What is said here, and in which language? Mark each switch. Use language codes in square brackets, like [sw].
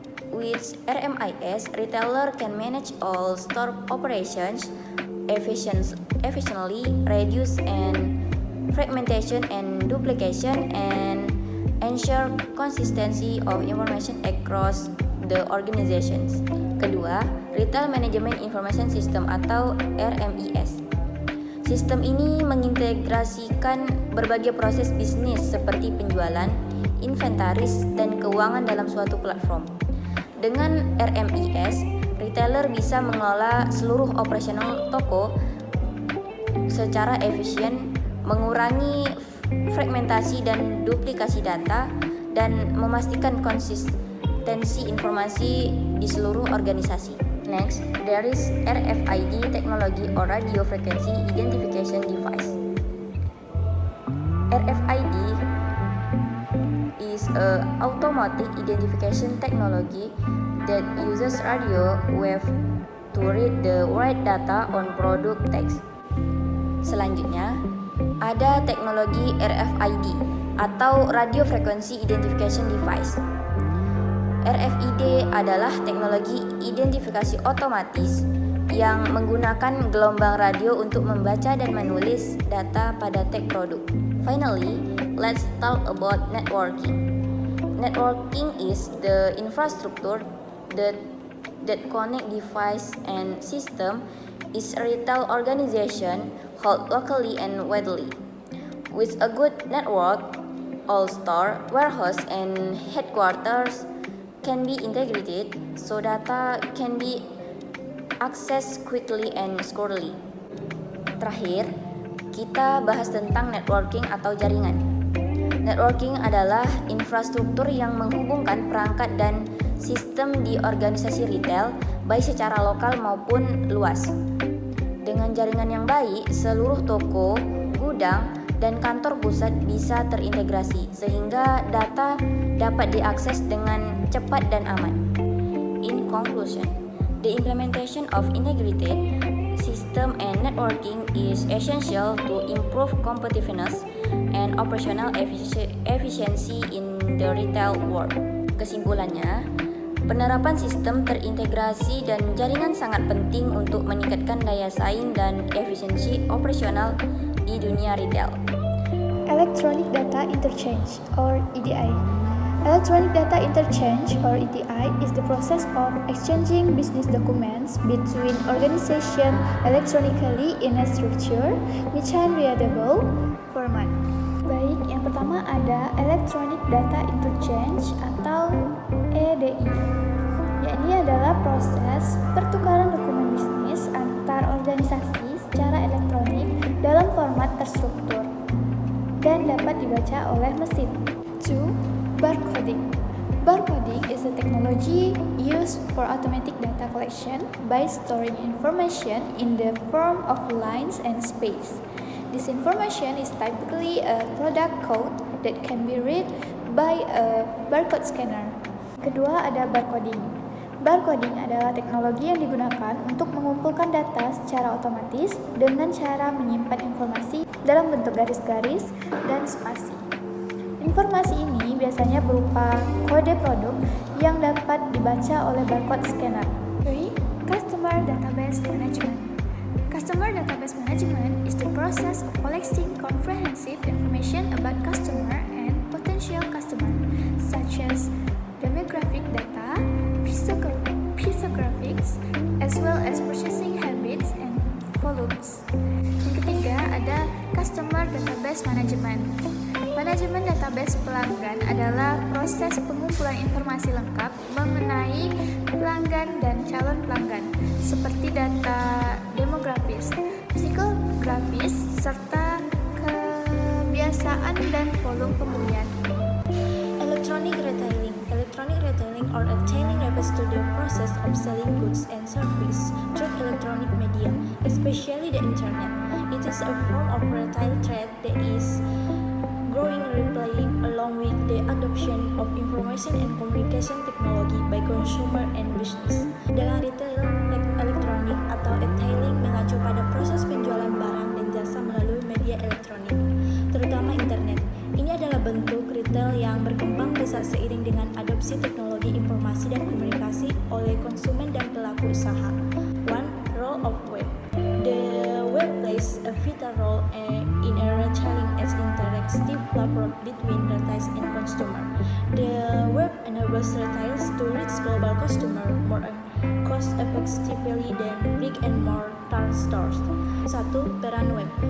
[en] With RMIS, retailer can manage all store operations efficiently, reduce and fragmentation and duplication, and ensure consistency of information across the organizations. [id] Kedua, Retail Management Information System atau RMIS. Sistem ini mengintegrasikan berbagai proses bisnis seperti penjualan, inventaris, dan keuangan dalam suatu platform. Dengan RMIS, retailer bisa mengelola seluruh operasional toko secara efisien, mengurangi fragmentasi dan duplikasi data, dan memastikan konsistensi informasi di seluruh organisasi. [en] Next, there is RFID technology or Radio Frequency Identification Device. RFID is a automatic identification technology that uses radio wave to read the right data on product text. [id] Selanjutnya, ada teknologi RFID atau Radio Frequency Identification Device. RFID adalah teknologi identifikasi otomatis yang menggunakan gelombang radio untuk membaca dan menulis data pada tag produk. [en] Finally, let's talk about networking. Networking is the infrastructure that connect device and system is a retail organization held locally and widely. With a good network, all store, warehouse, and headquarters can be integrated so data can be accessed quickly and securely. [id] Terakhir, kita bahas tentang networking atau jaringan. Networking adalah infrastruktur yang menghubungkan perangkat dan sistem di organisasi retail, baik secara lokal maupun luas. Dengan jaringan yang baik, seluruh toko, gudang, dan kantor pusat bisa terintegrasi sehingga data dapat diakses dengan cepat dan aman. [en] In conclusion, the implementation of integrated system and networking is essential to improve competitiveness and operational efficiency in the retail world. [id] Kesimpulannya, penerapan sistem terintegrasi dan jaringan sangat penting untuk meningkatkan daya saing dan efisiensi operasional di dunia retail. [en] Electronic Data Interchange or EDI. Electronic Data Interchange or EDI is the process of exchanging business documents between organizations electronically in a structure which can readable format. [id] Baik, yang pertama ada Electronic Data Interchange atau EDI. Yakni adalah proses pertukaran dokumen bisnis antar organisasi secara elektronik dalam format terstruktur dan dapat dibaca oleh mesin. [en] 2. Barcoding. Barcoding is a technology used for automatic data collection by storing information in the form of lines and space. This information is typically a product code that can be read by a barcode scanner. [id] Kedua ada barcoding. Barcoding adalah teknologi yang digunakan untuk mengumpulkan data secara otomatis dengan cara menyimpan informasi dalam bentuk garis-garis dan spasi. Informasi ini biasanya berupa kode produk yang dapat dibaca oleh barcode scanner. [en] 3. Customer Database Management. Customer Database Management is the process of collecting comprehensive information about customer and potential customer, such as demographic data, physiographics, as well as purchasing habits and volumes. [id] Yang ketiga ada Customer Database Management. Manajemen database pelanggan adalah proses pengumpulan informasi lengkap mengenai pelanggan dan calon pelanggan, seperti data demografis, psikografis, serta kebiasaan dan volume pembelian. [en] Electronic retailing. Electronic retailing or retailing refers to the process of selling goods and services through electronic media, especially the internet. It is a form of retail trade that is growing rapidly along with the adoption of information and communication technology by consumer and business. [id] Dalam retail elektronik atau retailing mengacu pada proses penjualan barang dan jasa melalui media elektronik, terutama internet. Ini adalah bentuk retail yang berkembang pesat seiring dengan adopsi teknologi informasi dan komunikasi oleh konsumen dan pelaku usaha. [en] 1. Role of web. The web plays a vital role in a retailing as interactive platform between retailers and consumer. The web enables retailers to reach global customer more cost effectively than brick and mortar stores. [id] 1. Peran web.